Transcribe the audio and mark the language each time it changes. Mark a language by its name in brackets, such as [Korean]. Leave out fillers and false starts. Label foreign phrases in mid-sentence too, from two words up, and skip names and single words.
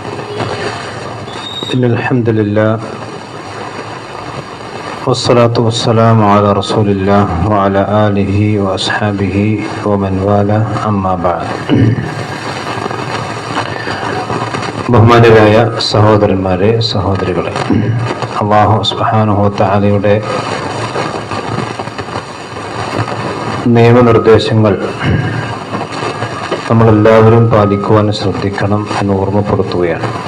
[Arabic] إن الحمد لله والصلاة والسلام على رسول الله وعلى آله وأصحابه ومن والاه أما بعد. [Malayalam] ബഹുമാനരായ സഹോദരന്മാരെ, സഹോദരികളെ, [Arabic] الله سبحانه وتعالى [Malayalam] നിയമനിർദ്ദേശങ്ങൾ നമ്മളെല്ലാവരും പാലിക്കുവാൻ ശ്രദ്ധിക്കണം എന്ന് ഓർമ്മപ്പെടുത്തുകയാണ്.